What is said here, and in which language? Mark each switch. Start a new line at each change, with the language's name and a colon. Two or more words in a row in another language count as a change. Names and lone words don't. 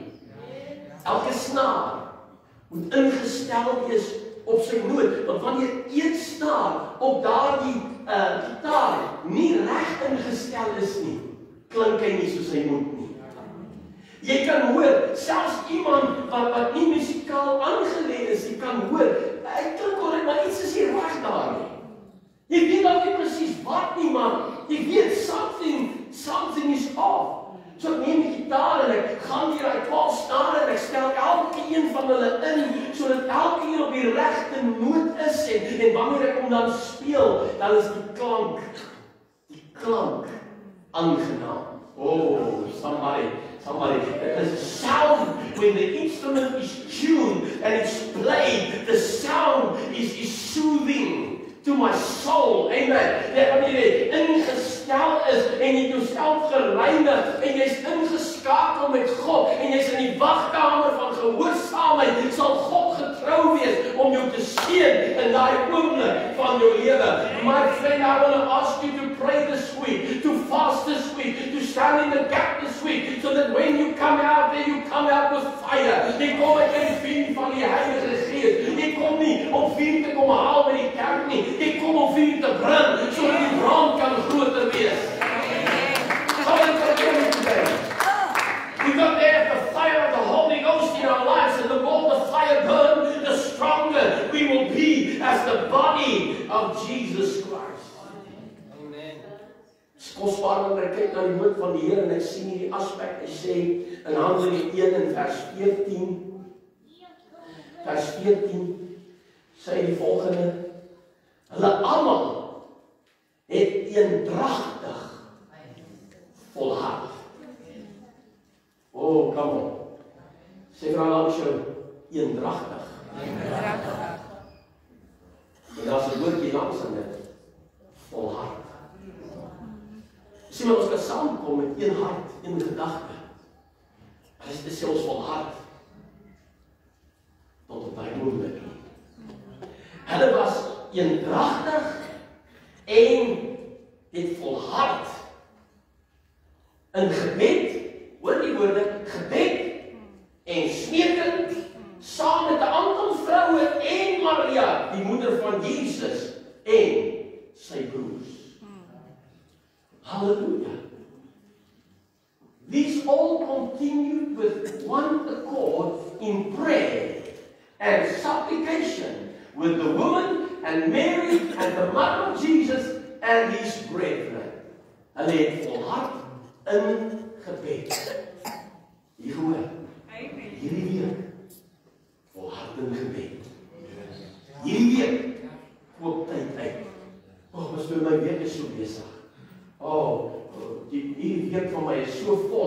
Afrikaans: Elke snaar moet ingestel wees op sy noot, want wanneer een snaar op daardie gitaar nie reg ingestel is nie, klink hy nie soos hy moet nie. Jy kan hoor, selfs iemand wat nie musikaal aangelê is, jy kan hoor, hy klink al, maar iets is hier reg daar nie. Jy weet dat nie presies wat nie, maar jy weet,
English: something is off.
Afrikaans: So ek neem die gitaar en ek gaan hier uit 12 snare en ek stel elke een van hulle in, sodat elke een op die regte noot is en wanneer ek hom dan speel, dan is die klank aangenaam.
English: Oh, somebody, the sound, when the instrument is tuned and it's played, the sound is soothing to my soul. Amen.
Afrikaans: Wanneer jy ingestel is en jy jouself gereinig en jy's ingeskakel met God en jy's in die wagkamer van gehoorsaamheid, sal God getrou wees om jou te seën in daai oomblik van jou lewe.
English: My friend, I want to ask you to pray this week, to fast this week, to stand in the gap this week, so that when you come out there, you come out with fire.
Afrikaans: Jy kom met die vuur van die Heilige Gees. Jy kom nie om vuur te kom haal met die kerk nie. Jy kom om vuur te bring, sodat die brand kan groter wees.
English: We got there the fire of the Holy Ghost in our lives, and the more the fire burns, the stronger we will be as the body of Jesus Christ. Amen.
Afrikaans: Dis kosbaar wanneer ek kyk na die woord van die Here en ek sien hierdie aspek. Hy sê in Handelinge 1 en vers 14, sê hy die volgende: hulle almal het eendragtig volhard.
English: Oh, come on.
Afrikaans: Sê vir langs jou, eendragtig. En daar's 'n woordjie langs aan dit. Volhard. Sien maar, ons kan saamkom met een hart, een gedagte. Dit is selfs volhard. Tot op daai oomblik. Hulle was eendragtig en het volhard in gebed. Hoor die woorde, gebed en smeekend, saam met 'n aantal vroue en Maria, die moeder van Jesus, en sy broers. Hallelujah.
English: These all continued with one accord in prayer and supplication with the woman and Mary and the mother of Jesus and his brethren.
Afrikaans: Hulle het volhard in gebed. Hier hoor. Hierdie week volhard in gebed. Hierdie week koop tyd uit. Was vir my week is so besig. Die week van my is so vol.